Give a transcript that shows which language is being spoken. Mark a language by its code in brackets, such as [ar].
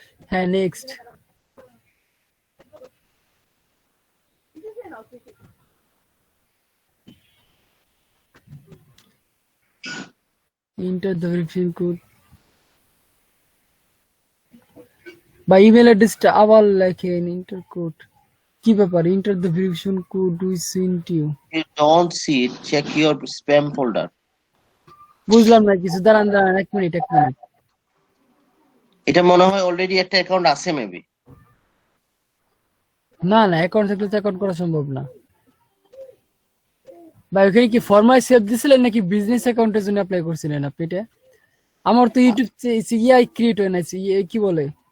[bn] হ্যাঁ next [en] enter the verification code [bn] বা email অ্যাড্রেসটা আবার লেখেন ইন্টার কোড কি ব্যাপার [en] enter the verification code we sent you You don't see it, check your spam folder. [bn] বুঝলাম না কিছু দাঁড়ান এক মিনিট এটা মনে হয় অলরেডি একটা অ্যাকাউন্ট আছে মেবি। না না অ্যাকাউন্ট থাকলে তো অ্যাকাউন্ট করা সম্ভব না ভাই ওখানে কি ফরমাল সেভ দিছিলেন নাকি বিজনেস অ্যাকাউন্টের জন্য অ্যাপ্লাই করছিলেন আপনি এটা আমার তো ইউটিউব ইআই ক্রিয়েট হয় না কি বলে